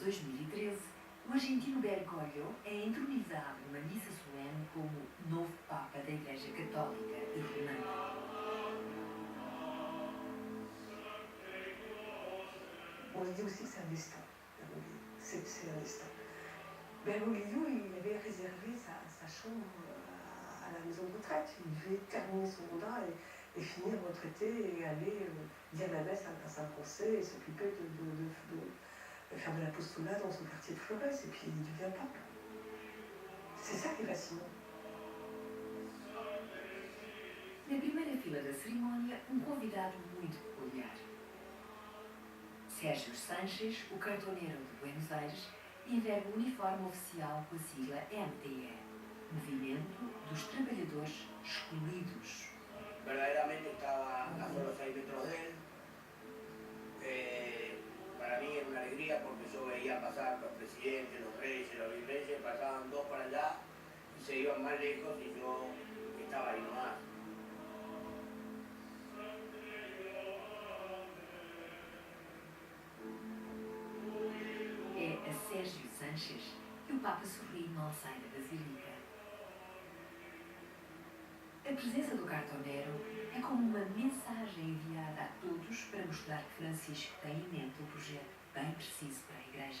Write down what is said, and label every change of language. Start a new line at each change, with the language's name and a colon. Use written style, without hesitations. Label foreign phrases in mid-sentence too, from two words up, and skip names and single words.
Portuguese: 2013, o argentino Bergoglio é entronizado numa missa solene como novo Papa da Igreja Católica e Romana.
French: On se dit aussi que c'est un destin, Bergoglio. C'est un destin. Bergoglio, il avait réservé sa chambre à la maison de retraite. Il devait terminer son mandat et finir retraité et aller dire la messe à Saint-Français et s'occuper de faire de l'apostolat dans son quartier de Flores. Et puis il devient pape. C'est ça qui est fascinant.
Portuguese: Na primeira fila da cerimónia, um convidado muito peculiar. Sérgio Sánchez, o cartoneiro de Buenos Aires, e enverga o uniforme oficial com a sigla MTE, Movimento dos Trabalhadores Excluídos.
Spanish: Verdaderamente estaba a solo 6 metros de él. Para mí era una alegría porque yo veía pasar los presidentes, los reyes, los virreyes, pasaban dos para allá y se iban más lejos y yo estaba ahí nomás.
Portuguese: É a Sérgio Sanches que o Papa sorri mal sai da Basílica. A presença do cartonero é como uma mensagem enviada a todos para mostrar que Francisco tem em mente um projeto bem preciso para a Igreja.